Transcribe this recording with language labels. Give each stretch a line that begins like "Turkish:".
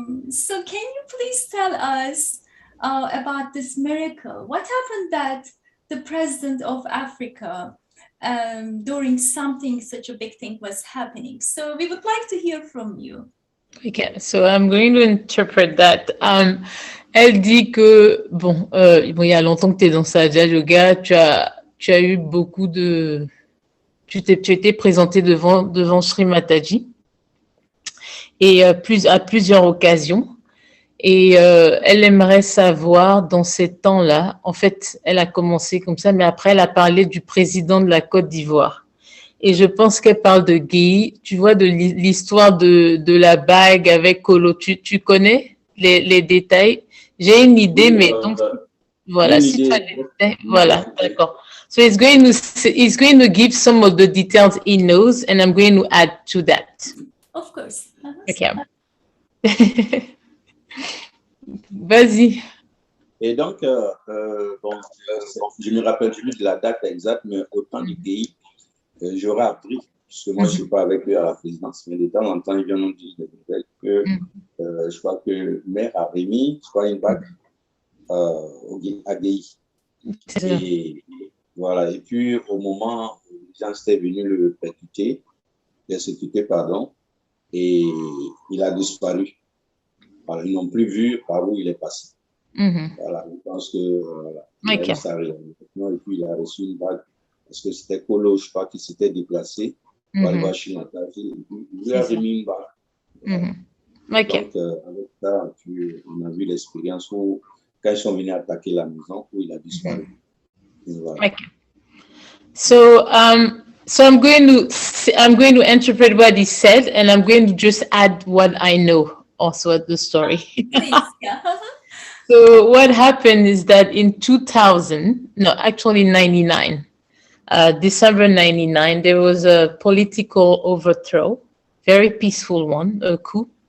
English: So can you please tell us about this miracle? What happened that the president of Africa during something, such a big thing was happening. So we would like to hear from you. Okay, so I'm going to interpret that.
French: Elle dit que, bon, il y a longtemps que tu es dans Sahaja Yoga, tu as eu beaucoup de... Tu étais présenté devant Sri Mataji et à plusieurs occasions. Et elle aimerait savoir, dans ces temps-là, en fait, elle a commencé comme ça, mais après, elle a parlé du président de la Côte d'Ivoire. Et je pense qu'elle parle de Guy, tu vois, de l'histoire de la bague avec Kolo. Tu connais les détails? J'ai une idée, mais donc, voilà, si tu as des détails, voilà, d'accord.
English: So he's going to give some of the details he knows, and I'm going to add to that. Of course. Okay.
French: Vas-y. Et donc, bon, je me rappelle plus de la date exacte, mais au temps du pays, j'aurais appris, parce que moi, je ne suis pas avec eux à la présidence, mais de temps en temps, ils viennent nous dire des nouvelles que je crois que maire a remis, je crois, une bague à Guy. Et voilà, et puis au moment où les gens étaient venus le persécuter, pardon, et il a disparu. Voilà, ils n'ont plus vu par où il est passé. Voilà, je pense que il a eu sa réalisation, et puis il a reçu une bague parce que c'était Kolo, je crois, qui s'était déplacé pour aller voir Shrimataji. Il lui a remis une bague. Donc, avec ça, on a vu l'expérience où, quand ils sont venus attaquer la maison, où il a disparu. Voilà.
English: So I'm going to interpret what he said, and I'm going to just add what I know also at the story. Please, yeah. So what happened is that in 2000, no, actually 99, December 99, there was a political overthrow, very peaceful one, a coup.